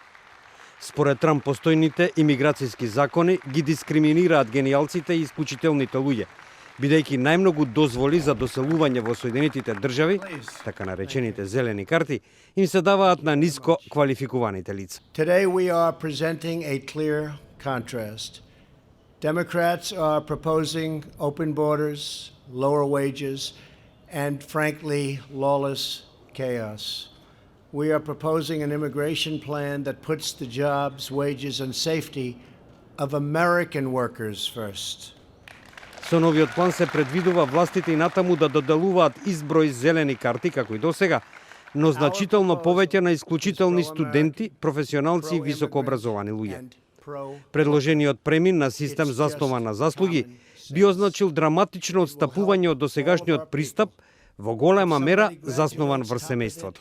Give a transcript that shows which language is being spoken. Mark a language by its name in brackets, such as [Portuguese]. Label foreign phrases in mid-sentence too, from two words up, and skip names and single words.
[Macedonian] Според Трамп, постојните имиграцијски закони ги дискриминираат генијалците и исклучителните луѓе, бидејќи најмногу дозволи за доселување во Соединетите држави, така наречените зелени карти, им се даваат на ниско квалификуваните лица. [English] Today we are presenting a clear contrast. Democrats are proposing open borders, lower wages, and frankly, lawless chaos. We are proposing an immigration plan that puts the jobs, wages, and safety of American workers first. [Macedonian] Со новиот план се предвидува властите и натаму да доделуваат изброј зелени карти, како и досега, но значително повеќе на исклучителни студенти, професионалци и високообразовани луѓе. Предложениот премин на систем заснова на заслуги би означил драматично отстапување од досегашниот пристап во голема мера заснован врз семејството.